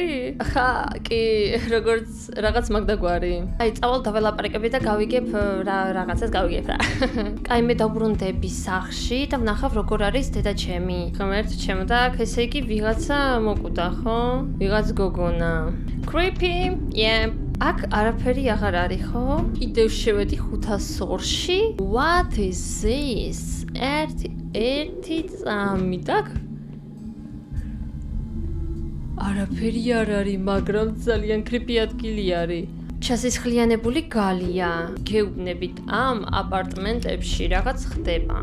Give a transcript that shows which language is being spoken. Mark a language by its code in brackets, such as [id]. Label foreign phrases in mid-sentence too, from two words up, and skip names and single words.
[ka] ხა, კი, როგორც რაღაც მაგდაგვარი. აი, წავალ დაველაპარაკები და გავიგებ რაღაცას გავიგებ რა. აი, მე დავბრუნდები სახლში და ვნახავ როგორ არის დედაჩემი. ღმერთ ჩემო და ესე იგი ვიღაცა მოკვდა, ხო? ვიღაც გოგონა. [en] Creepy. Yeah. [ka] აქ არაფერი აღარ არის, ხო? კიდევ შევედი 502-ში. [en] What is this? [ka] ერთი წამი და არაფერი არ არის, მაგრამ ძალიან creepy ადგილი არის. ჩასისხლიანებული გალია. გეუბნებით ამ აპარტმენტებში რაღაც ხდება.